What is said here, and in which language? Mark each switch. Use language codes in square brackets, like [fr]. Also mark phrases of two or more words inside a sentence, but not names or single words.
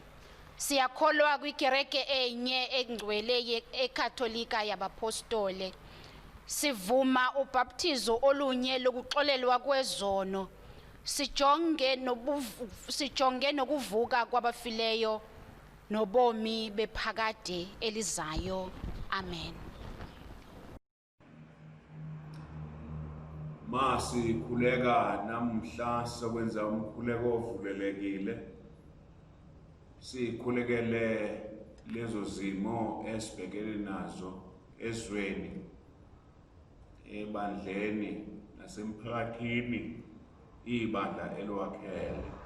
[xh] Siyakholwa kwikereke enye engcwele ekatolika yabapostole. Sivuma ubhaptizo olunye lokuxolelwa kwezono. Sijonge nokuvuka kwabafileyo nobomi bephakade elizayo. Amen. Masikhuleka namhla sokwenza umkhuleko ovulelekile. [zu] Sikhulekele lezo zimo esibhekene nazo ezweni, ebandleni nasemphakathini ibandla elwakhele.